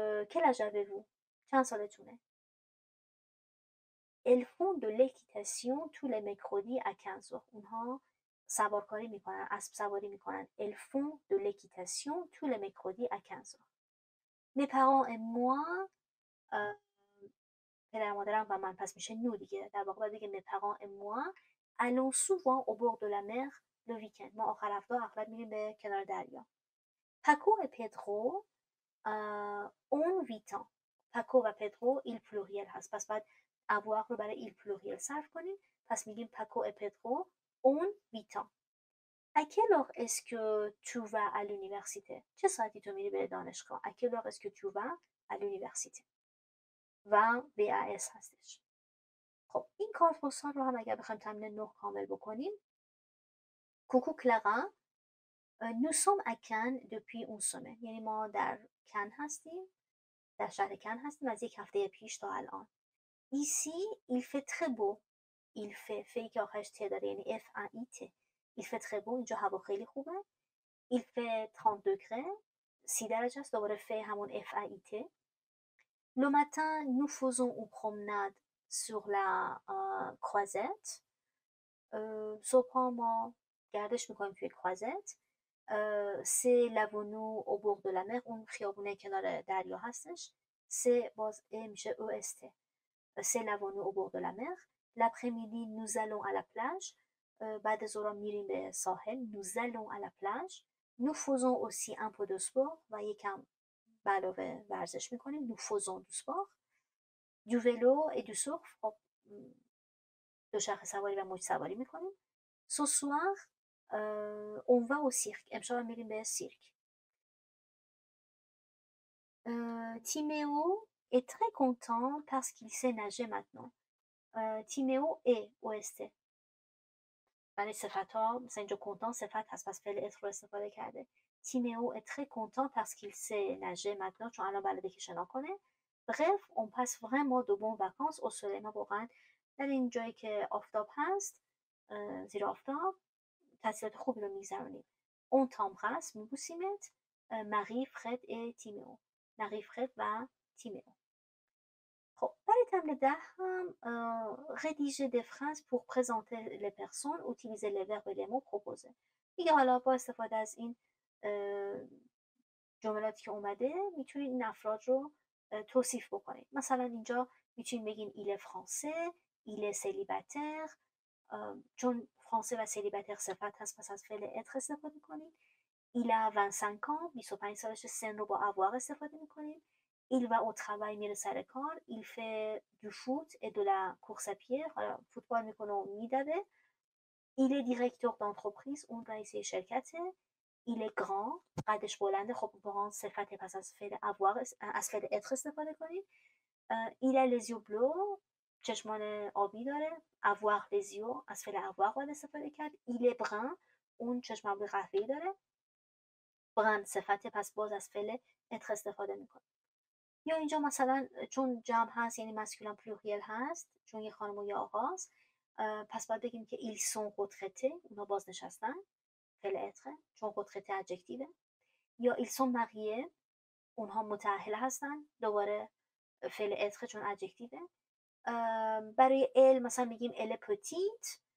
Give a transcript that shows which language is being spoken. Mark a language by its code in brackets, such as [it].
[fr] quel âge avez-vous، [fa] چند سالتونه؟ [fr] elles font de l'équitation tous les mercredis à 15 heures، [fa] اونها سوارکاری میکنن، اسب سواری میکنن. [fr] elles font de l'équitation tous les mercredis à 15 heures. mes parents et moi، [fa] پدر مادرم و من، پس میشه نو دیگه. [fr] در واقع باید بگیم mes parents et moi allons souvent au bord de la mer le week-end، [fa] ما آخر هفته اغلب میریم به کنار دریا. Paco et Pedro ont 8 ans، پاکو و پدرو ایل پلوریل هست، پس باید avoir رو برای ایل پلوریل صرف کنیم. [fr] پس میگیم پاکو et Pedro ont 8 ans. à quelle heure est-ce que tu vas à l'université، [fa] چه ساعتی تو میری به دانشگاه؟ [fr] à quelle heure est-ce que tu vas à l'université و VAS هستش. [fa] خب این کارت پستال رو هم اگر بخوایم تمرین 9 کامل بکنیم. کوکو کلاغا [fr] nous sommes à Cannes depuis une semaine، [fa] یعنی ما در کن هستیم، در شهر کن هستیم از یک هفته پیش تا الان. [fr] ici il fait très beau، il fait فی که آخرش ت داره یعنی F A I T، il fait très beau، [fa] اینجا هوا خیلی خوبه. il fait 30 degrés، 30 درجه است، دوباره فی همون F A I T. [fr] le matin nous faisons une promenade sur la croisette، [fa] صبح ما گردش میکنیم توی کروازت. [fr] c'est l'avenue au bord de la mer، [fa] اون خیابونه کنار دریا هستش. c'est باز ا میشه est. [fr] C'est l'avenue au bord de la mer. L'après-midi nous allons à la plage. [fa] بعد ظهر میریم به ساحل. [fr] Nous allons à la plage. Nous faisons aussi un peu de sport [fa] و یکم علاوه ورزش میکنیم. [fr] Nous faisons du sport. Du vélo et du surf. [fa] خب دوچرخه سواری و موج سواری میکنیم. [fr] Ce soir on va au cirque. [fa] امشب میریم به سیرک. [fr] Timéo est très content parce qu'il sait nager maintenant. تیمئو est est. [fa] برای صفت ها مثلا اینجا content صفت هست پس فعل être رو استفاده کرده. [fr] تیمئو est très content parce qu'il sait nager maintenant [fa] چون الان بلده که شنا کنه. [fr] Bref, on passe vraiment de bonnes vacances au soleil. [fa] ما واقعا در این جایی که آفتاب هست زیر آفتاب تعطیلات خوبی رو میگذرونیم. [fr] On t'embrasse [fa] میبوسیمت. [fr] Marie, Fred et Timéo. Marie, Fred و تیمئو. خب برای تمرین 10 هم rédiger des phrases pour présenter les personnes, utiliser les verbes et les mots proposés. [fa] دیگه حالا با استفاده از این جملاتی که اومده میتونید این افراد رو توصیف بکنید. مثلا اینجا میتونید بگین [fr] il est français, il est célibataire. [fa] چون فرانسه و célibataire صفت هست پس از فعل être استفاده کنید. [fr] il a 25 ans, [fa] 25 سالش. سن رو با avoir استفاده میکنید. [fr] Il va au travail [fa] میره سر کار. [fr] Il fait du foot et de la course à pied. [fa] حالا فوتبال میکنه و میدوه. [fr] Il est directeur d'entreprise. [fa] اون رئیس شرکته. [fr] Il est grand. [fa] قدش بلنده. خب grand صفت پس از فعل avoir از فعل être استفاده کنید. [fr] Il a les yeux bleus. [fa] چشمان آبی داره. avoir les yeux از فعل avoir باید استفاده کرد. [fr] Il est brun. [fa] اون چشم ابروی قهوه‌ای داره. brun صفت پس باز از فعل être استفاده میکنه. یا اینجا مثلا چون جمع هست یعنی مسکولین پلوریل هست چون یه خانم و یه آقاست پس باید بگیم که [fr] ils sont retraités [fa] اونا بازنشستن فعل être چون retraité ادجکتیوه. یا [fr] ils sont mariés [fa] اونها متأهل هستن دوباره فعل être چون ادجکتیوه. برای elle مثلا میگیم [fr] elle est petite.